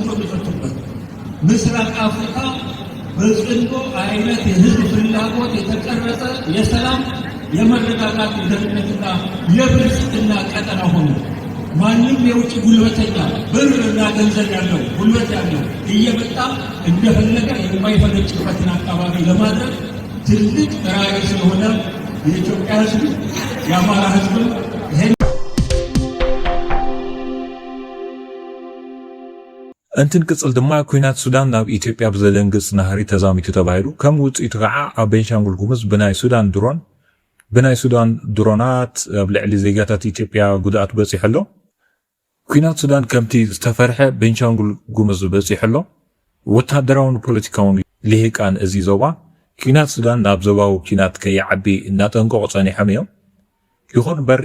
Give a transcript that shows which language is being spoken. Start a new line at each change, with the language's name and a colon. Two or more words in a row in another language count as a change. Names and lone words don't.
Amharic: የሚፈቱበት ምስራቅ አፍሪካ በጽንዶ አይነት የህዝብ ፍላጎት የተቀረጸ የሰላም የመረጋጋት ደህንነትና የብልጽግና ቀጠና ሆኖ ማንም የውጭ ጉልበተኛ ብርና ገንዘብ ያለው ጉልበት ያለው እየመጣ እንደፈለገ የማይፈነጭበትን አካባቢ ለማድረግ ትልቅ ራዕይ ስለሆነ የኢትዮጵያ ህዝብ የአማራ ህዝብ
Tigrinya: እንትን ቅጽል ድማ ኩናት ሱዳን ናብ ኢትዮጵያ ብዘደንግጽ ናህሪ ተዛሚቱ ተባሂሉ ከም ውጽኢቱ ከዓ ኣብ ቤንሻንጉል ጉሙዝ ብናይ ሱዳን ድሮናት ኣብ ልዕሊ ዜጋታት ኢትዮጵያ ጉድኣት በፂሕሎ ኩናት ሱዳን ከምቲ ዝተፈርሐ ቤንሻንጉል ጉሙዝ በፂሕሎ ወታደራውን ፖለቲካውን ልሂቃን እዚ ዞባ ኩናት ሱዳን ናብ ዞባዊ ኩናት ከይዓቢ እናጠንቀቑ ጸኒሖም እዮም። ይኹን በር